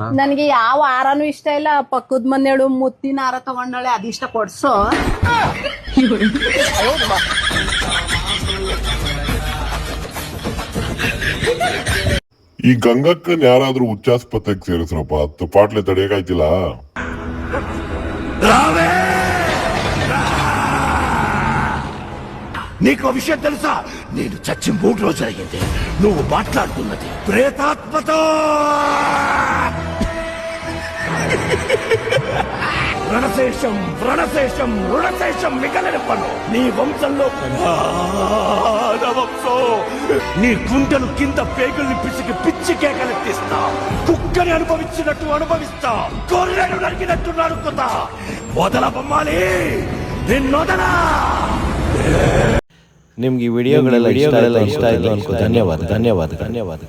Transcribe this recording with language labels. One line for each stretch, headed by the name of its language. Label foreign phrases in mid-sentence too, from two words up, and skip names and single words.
Kannada: ನನಗೆ ಯಾವ ಆಹಾರನೂ ಇಷ್ಟ ಇಲ್ಲ. ಪಕ್ಕದ ಮನೆಯಳು ಮುತ್ತಿನ ಆಹಾರ ತಗೊಂಡಳೆ, ಅದಿಷ್ಟ ಕೊಡ್ಸೋ. ಈ ಗಂಗಕ್ಕನ್ ಯಾರಾದ್ರೂ ಉಚ್ಚಾಸ್ಪತ್ರೆಗೆ ಸೇರಿಸ್ರಪ್ಪ, 10 ಪಾಟ್ಲೆ ತಡೆಯಕ್ಕಾಯ್ತಿಲ್ಲ.
Telugu: నీకు విషయం తెలుసా? నేను చచ్చి 3 రోజులు అయ్యింది. నువ్వు మాట్లాడుతున్నది ప్రేతాత్మతో. రుణశేషం మిగలని పను నీ వంశంలో వంశం. నీ గుండెలు కింద పేగుల్ని పిసికి పిచ్చి కేకలెత్తిస్తా. కుక్కని అనుభవిస్తా. గొర్రెను నరికినట్టు నరుకుతా. వదల బొమ్మాలి, నిన్నొదలా.
Kannada: ನಿಮ್ಗೆ ಈ ವಿಡಿಯೋಗಳೆಲ್ಲ ಇಷ್ಟ ಆಯ್ತು ಅನ್ಕೋ. ಧನ್ಯವಾದ.